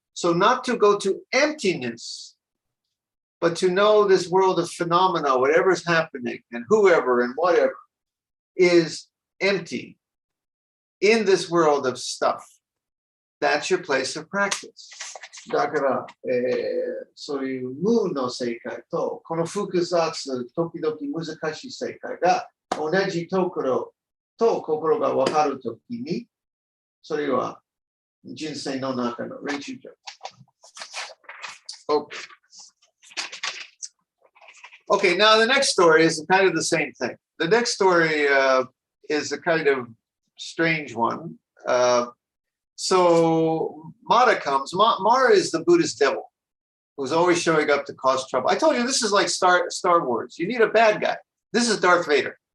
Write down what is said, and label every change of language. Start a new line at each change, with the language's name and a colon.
English: So not to go to emptiness, but to know this world of phenomena, whatever's happening and whoever and whatever is empty. In this world of stuff, that's your place of practice.
Japanese: だから、そういう無の世界とこの複雑、時々難しい世界が同じところと心が分かるときに、それは人生の中の練習場。
English: Okay, now the next story is kind of the same thing. The next story is a kind of strange one. So Mara comes. Mara is the Buddhist devil who's always showing up to cause trouble. I told you this is like Star Wars. You need a bad guy. This is Darth Vader.